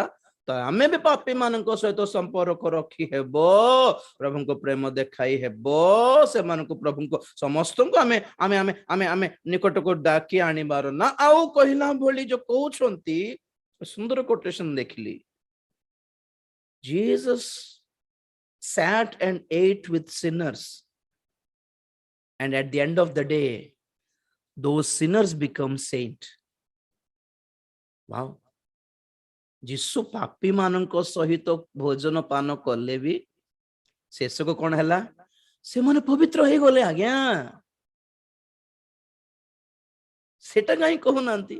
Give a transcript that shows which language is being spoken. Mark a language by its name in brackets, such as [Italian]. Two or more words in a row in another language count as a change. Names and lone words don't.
[Odia] ତ ଆମେ ବି ପାପୀ ମାନଙ୍କ ସହିତ ସମ୍ପର୍କ ରଖି ହେବ, ପ୍ରଭୁଙ୍କ ପ୍ରେମ ଦେଖାଇ ହେବ, ସେମାନଙ୍କୁ ପ୍ରଭୁଙ୍କ ସମସ୍ତଙ୍କୁ ଆମେ ଆମେ ଆମେ ଆମେ ଆମେ ନିକଟକୁ ଡାକି ଆଣିବାର ନା। ଆଉ କହିଲା ଭଳି ଯୋଉ କହୁଛନ୍ତି, ସୁନ୍ଦର କୋଟେସନ ଦେଖିଲି। [English] Jesus sat and ate with sinners, and at the end of the day those sinners become saint. Wow. [Odia] ଯୀଶୁ ପାପୀ ମାନଙ୍କ ସହିତ ଭୋଜନ ପାନ କଲେ ବି ଶେଷକୁ କଣ ହେଲା? ସେମାନେ ପବିତ୍ର ହେଇଗଲେ ଆଜ୍ଞା। ସେଟା କାହିଁ କହୁନାହାନ୍ତି?